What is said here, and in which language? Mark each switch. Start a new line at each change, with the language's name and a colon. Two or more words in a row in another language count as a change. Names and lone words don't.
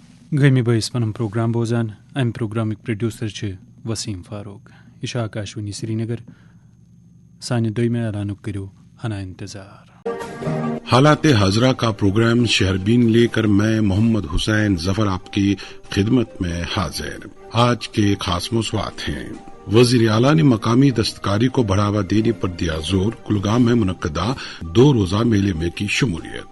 Kashmiri: گمی بٲیِس پنُن پروگرام بوزان امہِ پروگرامٕکۍ پروڈیوسر چھِ وسیٖم فاروق. یہِ چھُ آکاشوانی سرینگر. سانہِ دوٚیمہِ اعلانُک کٔرِو ہنا انتظار.
Urdu: حالات حاضرہ کا پروگرام شہربین لے کر میں محمد حسین ظفر آپ کی خدمت میں حاضر. آج کے خاص موضوعات ہیں: وزیر اعلیٰ نے مقامی دستکاری کو بڑھاوا دینے پر دیا زور، کلگام میں منعقدہ 2 روزہ میلے میں کی شمولیت.